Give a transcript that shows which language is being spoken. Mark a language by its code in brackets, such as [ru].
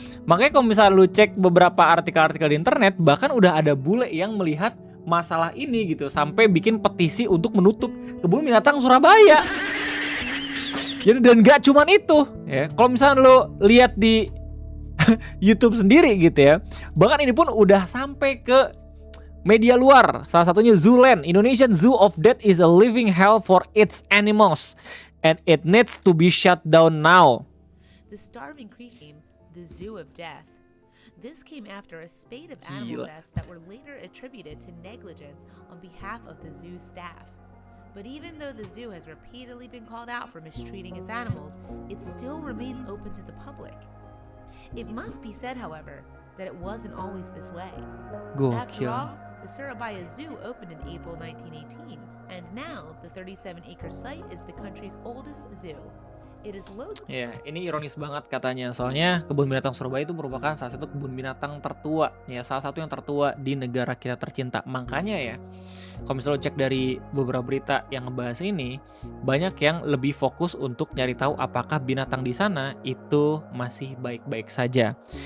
[id] Makanya kalau misalnya lu cek beberapa artikel-artikel di internet, bahkan udah ada bule yang melihat masalah ini gitu sampai bikin petisi untuk menutup kebun binatang Surabaya. Jadi dan gak cuman itu ya. Kalau misalnya lo lihat di YouTube sendiri gitu ya, bahkan ini pun udah sampai ke media luar. Salah satunya Zooland. [en] Indonesian Zoo of Death is a living hell for its animals and it needs to be shut down now. The Starving Creek game, the Zoo of Death. This came after a spate of animal deaths that were later attributed to negligence on behalf of the zoo staff. But even though the zoo has repeatedly been called out for mistreating its animals, it still remains open to the public. It must be said, however, that it wasn't always this way. After all, the Surabaya Zoo opened in April 1918, and now the 37-acre site is the country's oldest zoo. [id] Ya, ini ironis banget katanya. Soalnya kebun binatang Surabaya itu merupakan salah satu kebun binatang tertua, ya salah satu yang tertua di negara kita tercinta. Makanya ya, kalau misalnya cek dari beberapa berita yang ngebahas ini, banyak yang lebih fokus untuk nyari tahu apakah binatang di sana itu masih baik-baik saja.